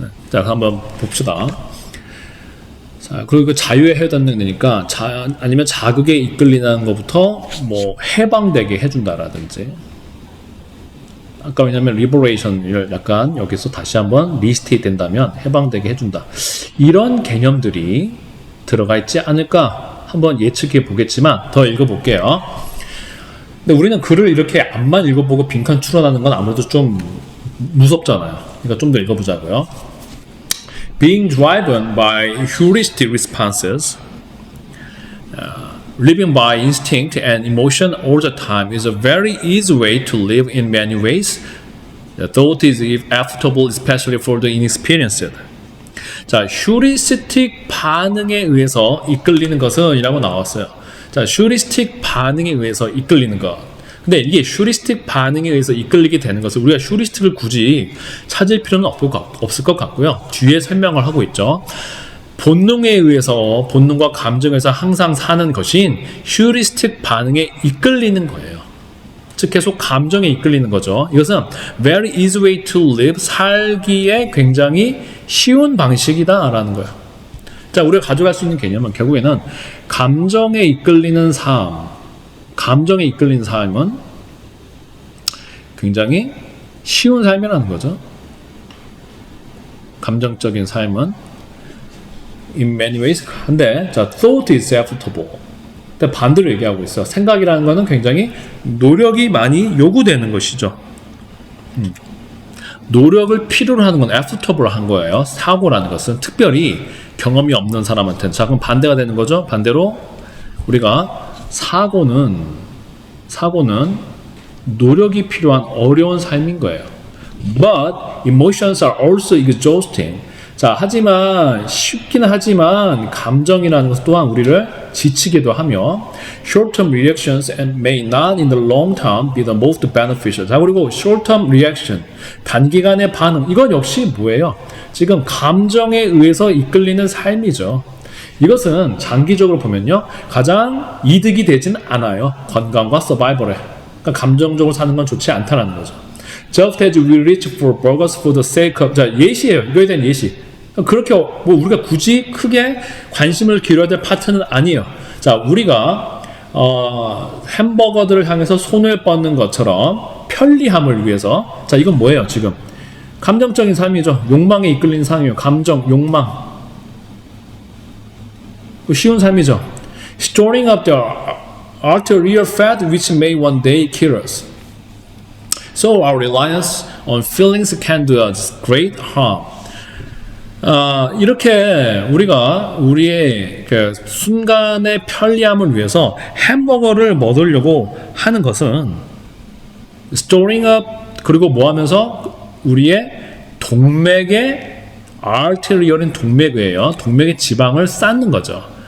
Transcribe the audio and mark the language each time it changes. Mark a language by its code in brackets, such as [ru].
[ko] 자, 한번 봅시다. 자, 그리고 그 자유에 해당되는 데니까 아니면 자극에 이끌리는 것부터 뭐 해방되게 해준다라든지 아까 왜냐면 liberation을 약간 여기서 다시 한번 리스테이트 된다면 해방되게 해준다 이런 개념들이 들어가 있지 않을까 한번 예측해 보겠지만 더 읽어볼게요. 근데 우리는 글을 이렇게 앞만 읽어보고 빈칸 추론하는 건 아무래도 좀 무섭잖아요. 그러니까 좀 더 읽어보자고요. [en] Being driven by heuristic responses, living by instinct and emotion all the time is a very easy way to live in many ways. The thought is affectable, especially for the inexperienced. [ko] 자, 휴리스틱 반응에 의해서 이끌리는 것은 이라고 나왔어요. 자, 휴리스틱 반응에 의해서 이끌리는 것. 근데 이게 휴리스틱 반응에 의해서 이끌리게 되는 것을 우리가 휴리스틱을 굳이 찾을 필요는 없을 것 같고요. 뒤에 설명을 하고 있죠. 본능에 의해서 본능과 감정에서 항상 사는 것인 휴리스틱 반응에 이끌리는 거예요. 즉 계속 감정에 이끌리는 거죠. 이것은 [en] very easy way to live, [ko] 살기에 굉장히 쉬운 방식이다 라는 거예요. 자, 우리가 가져갈 수 있는 개념은 결국에는 감정에 이끌리는 삶, 감정에 이끌리는 삶은 굉장히 쉬운 삶이라는 거죠. 감정적인 삶은 [en] in many ways. [ko] 근데 자, [en] thought is acceptable. [ko] 근데 반대로 얘기하고 있어. 생각이라는 거는 굉장히 노력이 많이 요구되는 것이죠. 노력을 필요로 하는 건 acceptable 한 거예요. 사고라는 것은 특별히 경험이 없는 사람한테는. 자, 그럼 반대가 되는 거죠. 반대로 우리가 사고는 노력이 필요한 어려운 삶인 거예요. [en] But emotions are also exhausting. [ko] 자, 하지만 쉽기는 하지만 감정이라는 것 또한 우리를 지치기도 하며 [en] short-term reactions and may not in the long term be the most beneficial. [ko] 자, 그리고 [en] short-term reaction, [ko] 단기간의 반응, 이건 역시 뭐예요? 지금 감정에 의해서 이끌리는 삶이죠. 이것은 장기적으로 보면요 가장 이득이 되진 않아요. 건강과 서바이벌에. 그러니까 감정적으로 사는 건 좋지 않다는 거죠. [en] Just as we reach for burgers for the sake of. [ko] 자, 예시예요. 이거에 대한 예시. 그렇게 뭐 우리가 굳이 크게 관심을 기울여야 될 파트는 아니에요. 자, 우리가 햄버거들을 향해서 손을 뻗는 것처럼 편리함을 위해서. 자, 이건 뭐예요? 지금 감정적인 삶이죠. 욕망에 이끌리는 삶이에요. 감정, 욕망. 쉬운 삶이죠. [en] Storing up the arterial fat which may one day kill us. So our reliance on feelings can do us great harm. [ko] 이렇게 우리가 우리의 그 순간의 편리함을 위해서 햄버거를 먹으려고 하는 것은 [en] storing up [ko] 그리고 뭐 하면서 우리의 동맥의 arterial인 동맥이에요. 동맥의 지방을 쌓는 거죠.